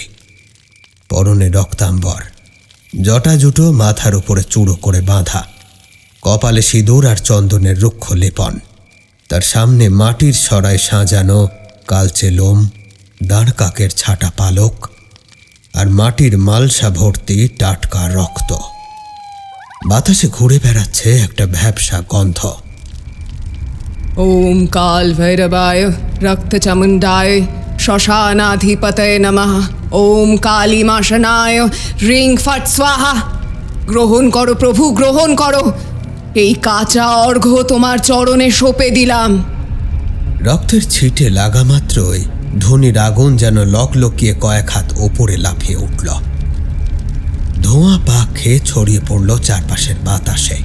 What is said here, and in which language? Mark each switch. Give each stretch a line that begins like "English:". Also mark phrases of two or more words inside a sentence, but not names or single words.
Bangla: পরনে রক্তাম্বর, জটা জুটো মাথার উপরে চূড়ো করে বাঁধা, কপালে সিঁদুর আর চন্দনের রুক্ষ লেপন। তার সামনে মাটির সরায় সাজানো কালচে লোম, দাঁড় কাকের ছাটা পালক আর মাটির মালসা ভর্তি টাটকা রক্ত। বাতাসে ঘুরে বেড়াচ্ছে একটা ভ্যাপসা গন্ধ।
Sanskrit: ओम काल भैरवाय रक्त चामुंडाय श्मशानाधिपतये नमः। ओम काली माशनाय रिंग फट स्वाहा।
Bangla: গ্রহণ করো প্রভু, গ্রহণ করো। এই কাঁচা অর্ঘ্য তোমার চরণে সঁপে দিলাম। রক্তের ছিটে লাগা মাত্রই ধনির আগুন যেন লকলকিয়ে কয়েক হাত ওপরে লাফিয়ে উঠল। ধোঁয়া পাক খেয়ে ছড়িয়ে পড়ল চারপাশের বাতাসে।